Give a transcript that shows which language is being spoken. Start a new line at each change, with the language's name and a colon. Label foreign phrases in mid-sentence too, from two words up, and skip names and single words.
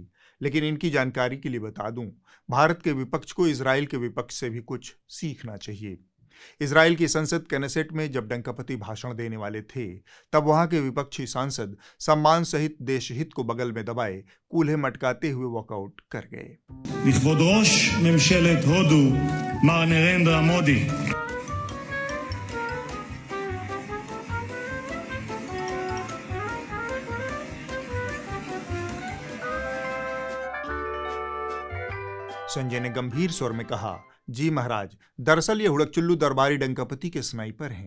Hindi: लेकिन इनकी जानकारी के लिए बता दूं, भारत के विपक्ष को इजराइल के विपक्ष से भी कुछ सीखना चाहिए। इजराइल की संसद कैनेसेट में जब डंकापति भाषण देने वाले थे, तब वहां के विपक्षी सांसद सम्मान सहित देश हित को बगल में दबाए कूल्हे मटकाते हुए वॉकआउट कर गए।
Hebrew: לכבוד ראש ממשלת הודו מר נרנדרה मोदी,
Hindi: संजय ने गंभीर स्वर में कहा, जी महाराज, दरअसल ये हुड़कचुल्लू दरबारी डंकापति के स्नाइपर हैं।